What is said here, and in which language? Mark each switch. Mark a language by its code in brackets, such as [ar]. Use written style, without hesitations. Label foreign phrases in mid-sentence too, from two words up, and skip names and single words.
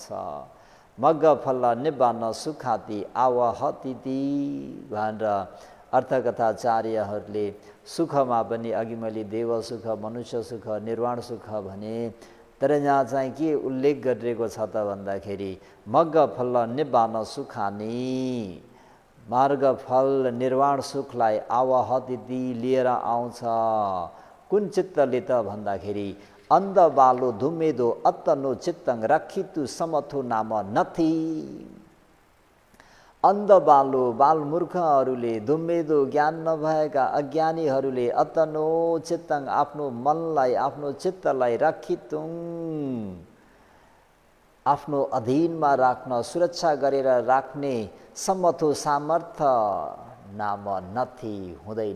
[pi] मग्ग फल निब्बान सुखाति आवहतिति [ne] भनेर अर्थकथाचार्यहरूले सुखमा पनि अघि मैले देव सुख, मनुष्य सुख, निर्वाण सुख भने, तर यहाँ चाहिँ के उल्लेख गरिएको छ त भन्दाखेरि [pi] मग्ग फल निब्बान सुखानि, [ne] मार्ग फल निर्वाण सुखलाई आवहतिथि लिएर आउँछ। कुन चित्तले त भन्दाखेरि [pi] अन्ध बालो धुम्मेदो अत्तनो चित्तङ रक्षितु समथो नाम नथी। अन्ध बालो [ne] बालमूर्खहरूले, धुम्मेदो ज्ञान नभएका अज्ञानीहरूले [pi] अतनो चित्तङ [ne] आफ्नो मनलाई आफ्नो चित्तलाई राखितुङ आफ्नो अधीनमा राख्न सुरक्षा गरेर राख्ने सम्मथो सामर्थ्य [pi] नाम नथी [ne] हुँदैन।